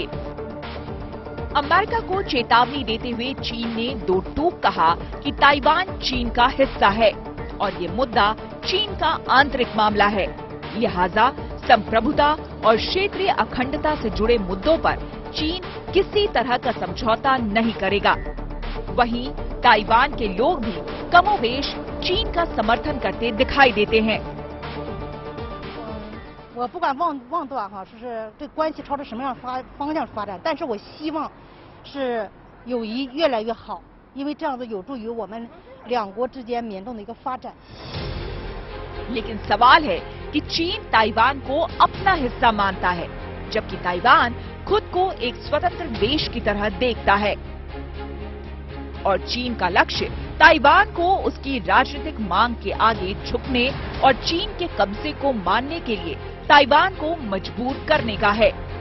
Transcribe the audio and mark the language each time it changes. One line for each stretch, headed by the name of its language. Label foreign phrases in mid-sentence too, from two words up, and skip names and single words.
Hindi: अमेरिका को चेतावनी देते हुए चीन ने दो टूक कहा कि ताइवान चीन का हिस्सा है और ये मुद्दा चीन का आंतरिक मामला है, लिहाजा संप्रभुता और क्षेत्रीय अखंडता से जुड़े मुद्दों पर चीन किसी तरह का समझौता नहीं करेगा। वहीं ताइवान के लोग भी कमोबेश चीन का समर्थन करते दिखाई देते हैं।
Chinese: 我不敢妄断哈，是这关系朝着什么样方向发展，但是我希望是友谊越来越好，因为这样子有助于我们两国之间民众的一个发展。
Hindi: लेकिन सवाल है कि चीन ताइवान को अपना हिस्सा मानता है, जबकि ताइवान खुद को एक स्वतंत्र देश की तरह देखता है और चीन का लक्ष्य ताइवान को उसकी राजनीतिक मांग के आगे झुकने और चीन के कब्जे को मानने के लिए ताइवान को मजबूर करने का है।